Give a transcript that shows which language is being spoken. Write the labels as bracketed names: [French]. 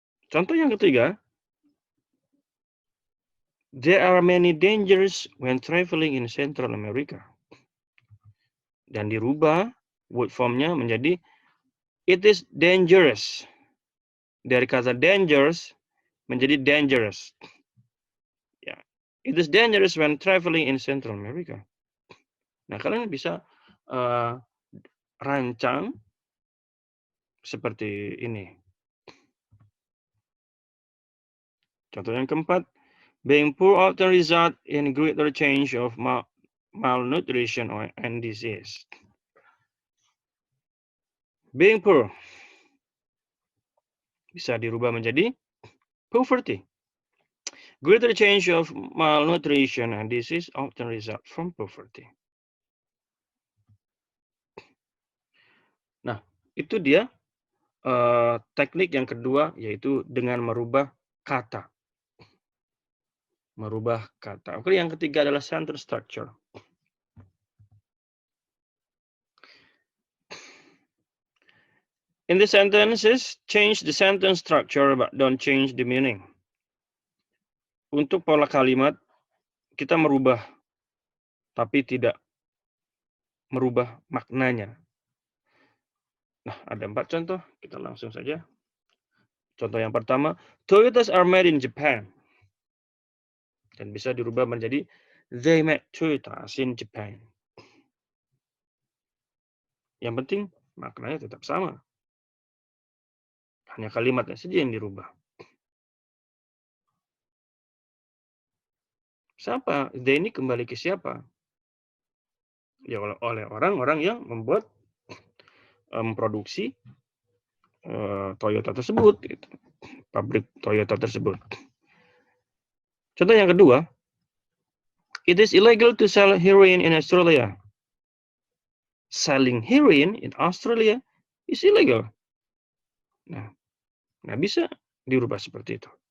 [Indonesian] Contoh yang ketiga, [English] there are many dangers when traveling in Central America. [Indonesian] Dan dirubah word formnya menjadi [English] it is dangerous. [Indonesian] Dari kata dangerous menjadi dangerous. [English] Ya, it is dangerous when traveling in Central America. [Indonesian] Nah, kalian bisa rancang seperti ini. Contoh yang keempat, [English] being poor often result in greater change of malnutrition and disease. Being poor [Indonesian] bisa dirubah menjadi poverty. [English] Greater change of malnutrition and disease often result from poverty. [Indonesian] Nah, itu dia teknik yang kedua, yaitu dengan merubah kata. Merubah kata. Oke, yang ketiga adalah sentence structure. [English] In the sentences, change the sentence structure but don't change the meaning. [Indonesian] Untuk pola kalimat, kita merubah, tapi tidak merubah maknanya. Nah, ada 4 contoh, kita langsung saja. Contoh yang pertama, [English] Toyotas are made in Japan. [Indonesian] Dan bisa dirubah menjadi [English] they made Toyotas in Japan. [Indonesian] Yang penting maknanya tetap sama. Hanya kalimatnya saja yang dirubah. Siapa? They ini kembali ke siapa? Ya, oleh orang-orang yang membuat memproduksi Toyota tersebut, gitu. Pabrik Toyota tersebut. Contoh yang kedua, [English] it is illegal to sell heroin in Australia. Selling heroin in Australia is illegal. [Indonesian] Nah, nggak bisa dirubah seperti itu.